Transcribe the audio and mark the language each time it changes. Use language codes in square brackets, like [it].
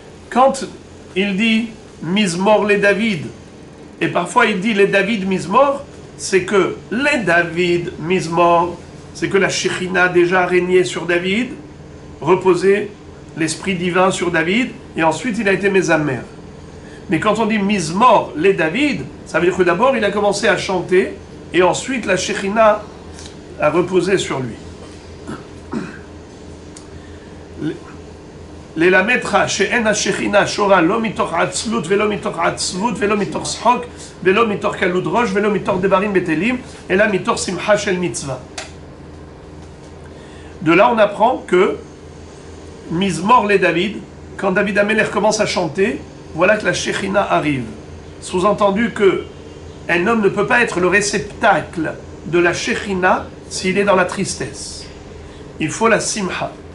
[fr] Quand il dit mizmor les David, et parfois il dit les David mizmor, c'est que les David mizmor, c'est que la shechina déjà régnait sur David, reposait l'esprit divin sur David, et ensuite il a été mésamer. Mais quand on dit mizmor les David, ça veut dire que d'abord il a commencé à chanter, et ensuite la shechina a reposé sur lui. [he] ללמדך שאין השכינה שורה לא מתוך עצלות ולא מתוך עצבות ולא מתוך שחוק ולא מתוך קלות ראש ולא מתוך דברים בטלים אלא מתוך שמחה של מצווה. [fr] De là on apprend que Mizmor les David, quand David HaMelech commence à chanter, voilà que la Shechina arrive. Sous-entendu que un homme ne peut pas être le réceptacle de la Shechina s'il est dans la tristesse. Il faut la Simha.